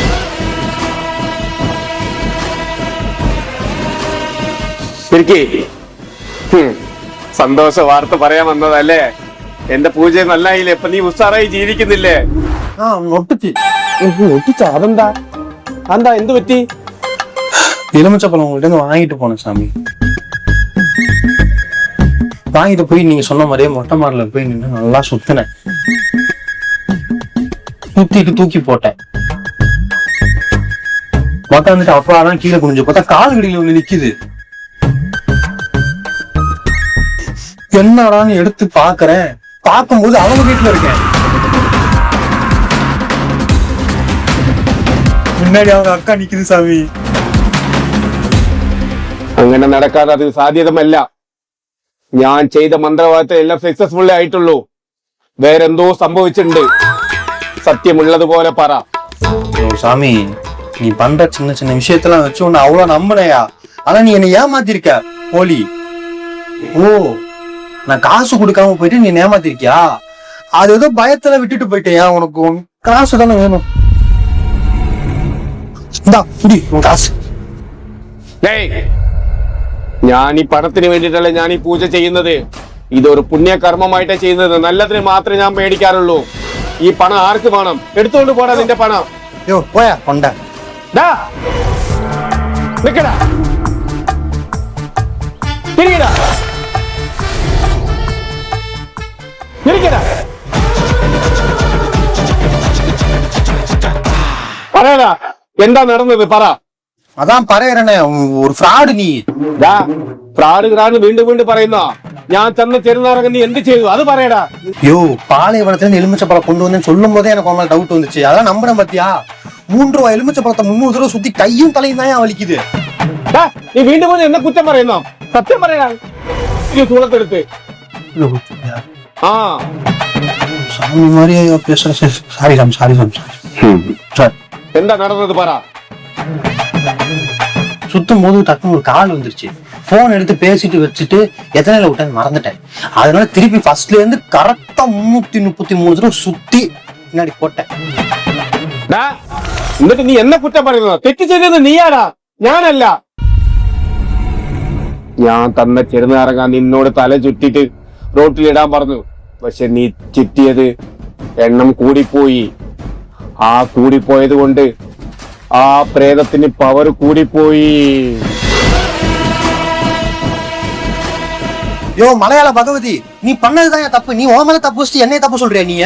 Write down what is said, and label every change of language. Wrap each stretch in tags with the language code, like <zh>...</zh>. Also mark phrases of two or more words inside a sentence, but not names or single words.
<ml>സന്തോഷ വാർത്ത പറയാൻ വന്നതല്ലേ? എന്റെ പൂജ നല്ലായില്ലേ? ഇപ്പൊ നീ ഉഷാറായി ജീവിക്കുന്നില്ലേ? അതെന്താ? എന്താ, എന്ത് പറ്റി?</ml> <ta>எலுமிச்சப்பழம் உங்கள்கிட்ட வாங்கிட்டு போனேன் சாமி. வாங்கிட்டு போய் நீங்க சொன்ன மாதிரியே மொட்டை மாடல போய் நின்று நல்லா சுத்தினேன். சுத்திட்டு தூக்கி போட்டேன். உக்காந்துட்டு அப்பாதான் கீழே குனிஞ்சு பார்த்தா கால் கடியில ஒண்ணு நிக்குது. என்னடான்னு எடுத்து பாக்குறேன். பார்க்கும்போது அவங்க வீட்டுல இருக்கேன். முன்னாடி அவங்க அக்கா நிக்குது சாமி.</ta> <ml>അങ്ങനെ നടക്കാതെ അത് സാധ്യതമല്ല. ഞാൻ ചെയ്ത മന്ത്രവാദത്തെ എല്ലാം സക്സസ്ഫുൾ ആയിട്ടുള്ളൂ. വേറെന്തോ സംഭവിച്ചിട്ടുണ്ട്. സത്യമുള്ളതുപോലെ പറ.</ml> <ta>சாமி, நீ பண்ற சின்ன சின்ன விஷயத்தெல்லாம் வச்சு உன்னை அவ்வளவு நம்பினையா? ஆனா நீ என்னை ஏமாத்திருக்க போலி. ஓ, நான் காசு கொடுக்காம போயிட்டு நீ ஏமாத்திருக்கியா? அது ஏதோ பயத்துல விட்டுட்டு போயிட்டேயா? உனக்கு காசு தானே வேணும். இந்தா புடி உன் காசு.</ta> <ml>ഞാൻ ഈ പണത്തിന് വേണ്ടിയിട്ടല്ല ഞാൻ ഈ പൂജ ചെയ്യുന്നത്. ഇതൊരു പുണ്യകർമ്മമായിട്ടാ ചെയ്യുന്നത്. നല്ലതിന് മാത്രമേ ഞാൻ മേടിക്കാറുള്ളൂ. ഈ പണം ആർക്ക് വേണം? എടുത്തുകൊണ്ട് പോടാ നിന്റെ പണം. പോയാ കൊണ്ട. നിക്കടാ, തിരികടാ, തിരികടാ. പറയടാ, എന്താ നടന്നത്? പറ.</ml> <ta>அதான் பரையறனே, ஒரு ஃப்ராடு நீ.</ta> <ml>ഫ്രാഡ് വീണ്ടും വീണ്ടും പറയുന്ന ഞാൻ ചെന്ന ചെറുനാറങ്ങ നീ എന്ത് ചെയ്തു? അത് പറയടാ.</ml> <ta>பாலைவனத்துல எலுமிச்சப்பழம் கொண்டு வந்தேன்னு சொல்லும் போதே எனக்கு அவங்களுக்கு டவுட் வந்துச்சு. அதான் நம்புறேன் பாத்தியா? 3 ரூபாய் எலுமிச்சப்பழத்தை 300 தடவை சுத்தி கையும் தலையும் தான் வலிக்குது.</ta> <ml>നീ വീണ്ടും വീണ്ടും എന്നെ കുറ്റം പറയുന്നോ? സത്യം പറയടാ. സൂളത്തെടുത്ത്</ml> <ta>சாமி மாதிரியே பேசுற. சாரி சாமி, சாரி சாமி, சாரி.</ta> <ml>എന്താ നടന്നത് പറ.</ml> <ta>சுத்தும் போது டக்குனு ஒரு கால் வந்துருச்சு. போன் எடுத்து பேசிட்டு வச்சுட்டு எத்தனை விட்டேன்னு மறந்துட்டேன். அதனால திருப்பி ஃபர்ஸ்ட்ல இருந்து கரெக்டா 333 தடவை சுத்தி பின்னாடி போட்டேன்.</ta> <ml>എന്നിട്ട് നീ എന്നെ കുറ്റം പറയുന്നോ? തെറ്റ് ചെയ്തത് നീയാടാ, ഞാനല്ല. ഞാൻ തന്ന ചെറുനാറങ്ങ നിന്നോട് തല ചുറ്റിട്ട് റോട്ടിലിടാൻ പറഞ്ഞു. പക്ഷെ നീ ചുറ്റിയത് എണ്ണം കൂടിപ്പോയി. ആ കൂടിപ്പോയത് കൊണ്ട് ആ പ്രേതത്തിന് പവർ കൂടിപ്പോയി.</ml> <ta>யோ மலையாள பகவதி, நீ பண்ணதுதான் என் தப்பு. நீ உன் மேல தப்பு வச்சுட்டு என்னைய தப்பு சொல்றியா நீ?</ta>